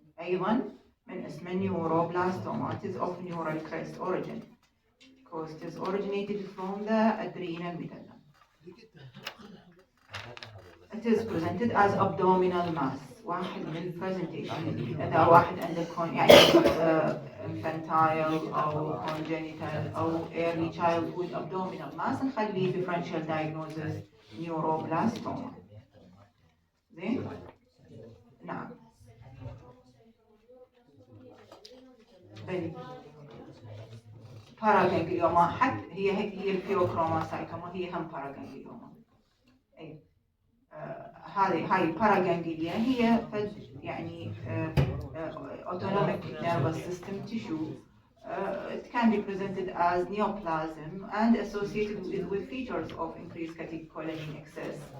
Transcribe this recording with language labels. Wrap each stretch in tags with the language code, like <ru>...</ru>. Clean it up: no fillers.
<ar>أيضا من اسم neuroblastoma.</ar> <en>It is of neural crest origin because it is originated from the adrenal medulla. It is presented as abdominal mass.</en> <ar>واحد من البرزنتيشن إذا واحد عنده يعني</ar> <en>infantile</en> <ar>أو</ar> <en>congenital</en> <ar>أو</ar> <en>early childhood abdominal mass</en> <ar>نخليه</ar> <en>differential diagnosis neuroblastoma.</en> <ar>زين؟ نعم. باراغانجليوما حتى هي الفيوكروماسايتوما هي هم باراغانجليوما. أي هاي الباراغانجليا هي يعني</ar> <en>autonomic nervous system tissue. It can be presented as neoplasm and associated with features of increased catecholamine excess.</en>